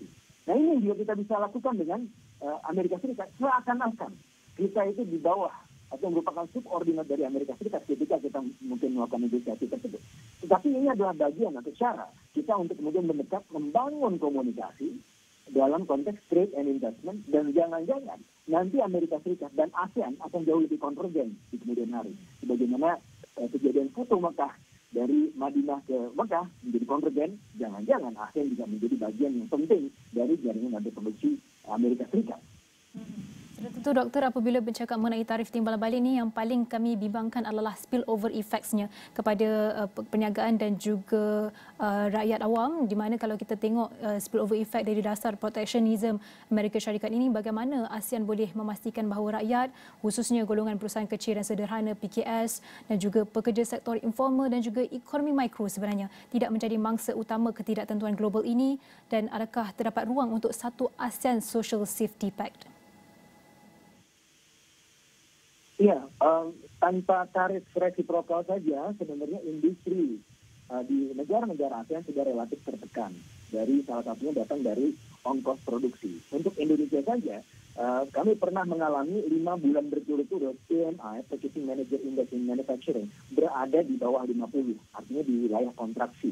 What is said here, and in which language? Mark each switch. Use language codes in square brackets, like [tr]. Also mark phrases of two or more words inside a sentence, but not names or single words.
[id] Nah ini juga kita bisa lakukan dengan Amerika Serikat, seakan-akan kita itu di bawah atau merupakan subordinat dari Amerika Serikat ketika kita mungkin melakukan negosiasi tersebut. Tetapi ini adalah bagian atau cara kita untuk kemudian mendekat, membangun komunikasi dalam konteks [en] trade and investment, [id] dan jangan-jangan nanti Amerika Serikat dan ASEAN akan jauh lebih konvergen di kemudian hari. Sebagaimana kejadian foto Mekah dari Madinah ke Mekah menjadi konvergen, jangan-jangan ASEAN juga menjadi bagian yang penting dari jaringan rantai produksi Amerika Serikat. [ms] Sudah tentu doktor, apabila bercakap mengenai tarif timbalan balik ni, yang paling kami bimbangkan adalah [en] spillover effects- [ms] nya kepada perniagaan dan juga rakyat awam, di mana kalau kita tengok [en] spillover effect [ms] dari dasar protectionism Amerika Syarikat ini, bagaimana ASEAN boleh memastikan bahawa rakyat, khususnya golongan perusahaan kecil dan sederhana PKS dan juga pekerja sektor informal dan juga ekonomi mikro sebenarnya tidak menjadi mangsa utama ketidaktentuan global ini, dan adakah terdapat ruang untuk satu [en] ASEAN Social Safety Pact? [id] Iya, tanpa tarif resiprokal saja sebenarnya industri di negara-negara ASEAN sudah relatif tertekan. Dari salah satunya datang dari ongkos produksi. Untuk Indonesia saja, kami pernah mengalami 5 bulan berturut-turut PMI, [en] Purchasing Manager Index in Manufacturing, [id] berada di bawah 50, artinya di wilayah kontraksi.